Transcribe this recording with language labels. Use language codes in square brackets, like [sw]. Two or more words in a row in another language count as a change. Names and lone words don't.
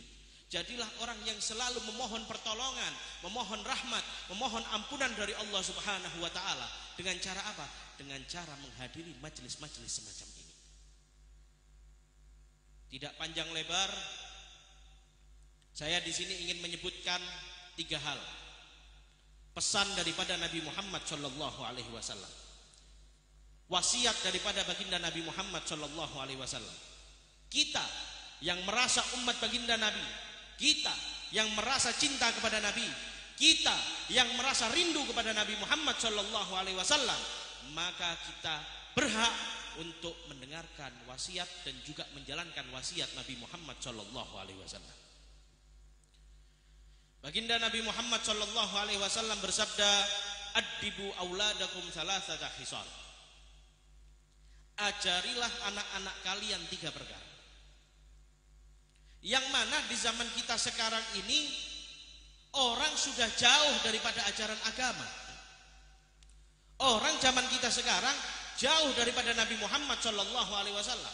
[id] Jadilah orang yang selalu memohon pertolongan, memohon rahmat, memohon ampunan dari Allah [ar] Subhanahu wa taala. [id] Dengan cara apa? Dengan cara menghadiri majelis-majelis semacam ini. Tidak panjang lebar, saya di sini ingin menyebutkan 3 hal. Pesan daripada Nabi Muhammad [ar] sallallahu alaihi wasallam. [id] Wasiat daripada baginda Nabi Muhammad [ar] sallallahu alaihi wasallam. [id] Kita yang merasa umat baginda Nabi, kita yang merasa cinta kepada Nabi, kita yang merasa rindu kepada Nabi Muhammad [ar] sallallahu alaihi wasallam, [id] maka kita berhak untuk mendengarkan wasiat dan juga menjalankan wasiat Nabi Muhammad [ar] sallallahu alaihi wasallam. [id] Baginda Nabi Muhammad [ar] sallallahu alaihi wasallam [id] bersabda, [ar] "Addibu auladakum salasata khisal." [id] Ajarilah anak-anak kalian 3 perkara. Yang mana di zaman kita sekarang ini orang sudah jauh daripada ajaran agama. Orang zaman kita sekarang jauh daripada Nabi Muhammad [ar] sallallahu alaihi wasallam.